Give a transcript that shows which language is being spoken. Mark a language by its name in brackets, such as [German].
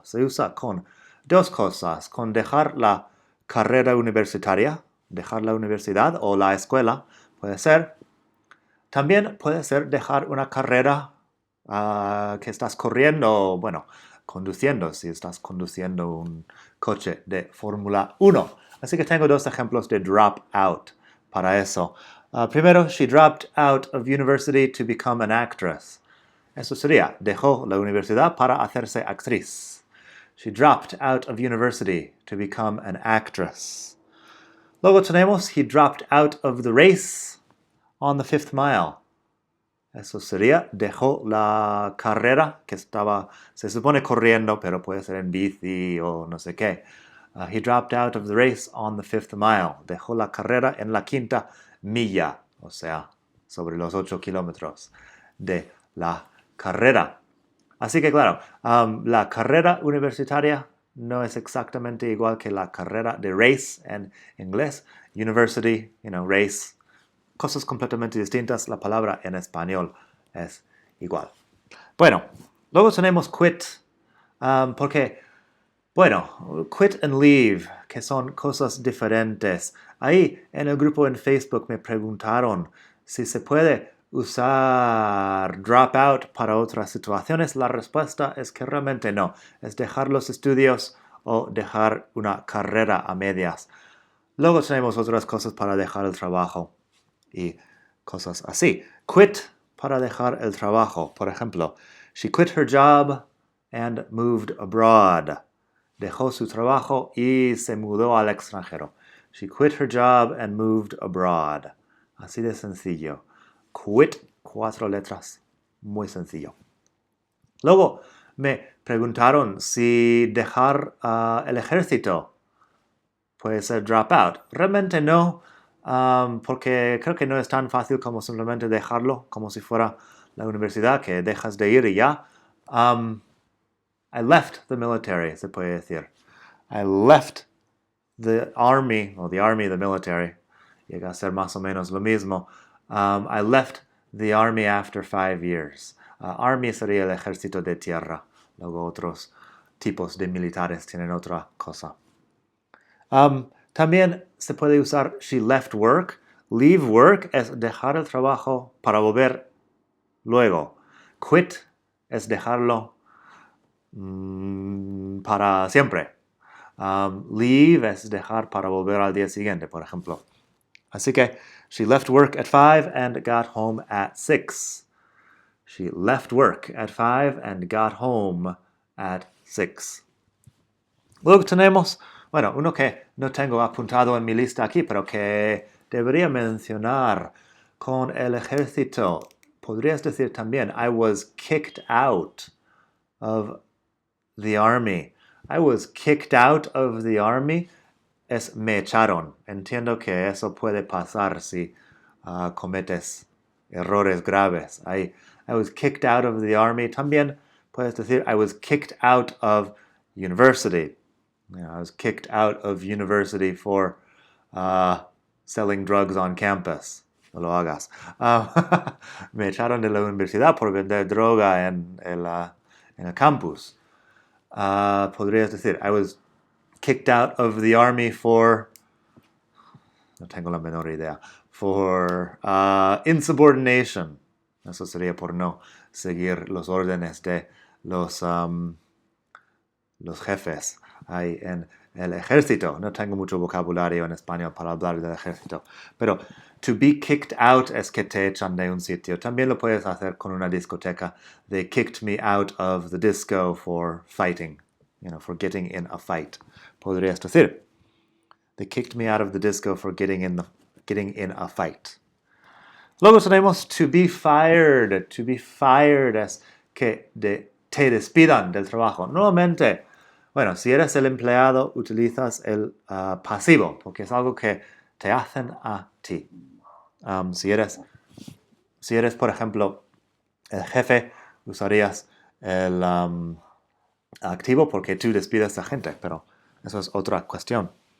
[Spanish] Se usa con dos cosas, con dejar la carrera universitaria, dejar la universidad o la escuela, puede ser. También puede ser dejar una carrera que estás corriendo, bueno, conduciendo, si estás conduciendo un coche de Fórmula 1. Así que tengo dos ejemplos de drop out para eso. [English] Primero, she dropped out of university to become an actress. [Spanish] Eso sería, dejó la universidad para hacerse actriz. [English] She dropped out of university to become an actress. [Spanish] Luego tenemos, [English] he dropped out of the race on the 5th mile. [Spanish] Eso sería, dejó la carrera que estaba, se supone corriendo, pero puede ser en bici o no sé qué. [English] He dropped out of the race on the 5th mile. [Spanish] Dejó la carrera en la 5ª milla, o sea, sobre los 8 kilómetros de la carrera. Así que claro, la carrera universitaria no es exactamente igual que la carrera de race en inglés. University, race, cosas completamente distintas. La palabra en español es igual. Bueno, luego tenemos quit, porque, bueno, [English] quit and leave, [Spanish] que son cosas diferentes. Ahí en el grupo en Facebook me preguntaron si se puede usar drop out para otras situaciones. La respuesta es que realmente no. Es dejar los estudios o dejar una carrera a medias. Luego tenemos otras cosas para dejar el trabajo y cosas así. Quit para dejar el trabajo. Por ejemplo, [English] she quit her job and moved abroad. [Spanish] Dejó su trabajo y se mudó al extranjero. [English] She quit her job and moved abroad. [Spanish] Así de sencillo. Quit, 4 letras. Muy sencillo. Luego me preguntaron si dejar el ejército puede ser drop out. Realmente no, porque creo que no es tan fácil como simplemente dejarlo, como si fuera la universidad, que dejas de ir y ya. [English] I left the military, [Spanish] se puede decir. [English] I left the army, o the army, the military. [Spanish] Llega a ser más o menos lo mismo. [English] I left the army after 5 years. [Spanish] Army sería el ejército de tierra. Luego otros tipos de militares tienen otra cosa. También se puede usar [English] she left work. [Spanish] Leave work es dejar el trabajo para volver luego. Quit es dejarlo para siempre. Leave es dejar para volver al día siguiente, por ejemplo. Así que, [English] she left work at 5 and got home at 6. She left work at 5 and got home at 6. [Spanish] Luego tenemos, bueno, uno que no tengo apuntado en mi lista aquí, pero que debería mencionar con el ejército. Podrías decir también, [English] I was kicked out of the army. I was kicked out of the army [Spanish] es me echaron. Entiendo que eso puede pasar si cometes errores graves. [English] I was kicked out of the army. [Spanish] También puedes decir [English] I was kicked out of university. I was kicked out of university for selling drugs on campus. [Spanish] No lo hagas. Me echaron de la universidad por vender droga en el campus. Podrías decir, [English] I was kicked out of the army for, [Spanish] no tengo la menor idea, [English] for insubordination. [Spanish] Eso sería por no seguir los órdenes de los jefes. Ahí en el ejército. No tengo mucho vocabulario en español para hablar del ejército. Pero [English] to be kicked out [Spanish] es que te echan de un sitio. También lo puedes hacer con una discoteca. [English] They kicked me out of the disco for fighting. For getting in a fight. [Spanish] Podrías decir. [English] They kicked me out of the disco for getting in a fight. [Spanish] Luego tenemos [English] to be fired. To be fired [Spanish] es que te despidan del trabajo. Nuevamente, bueno, si eres el empleado, utilizas el pasivo, porque es algo que te hacen a ti. Si eres, por ejemplo, el jefe, usarías el activo porque tú despides a gente, pero eso es otra cuestión.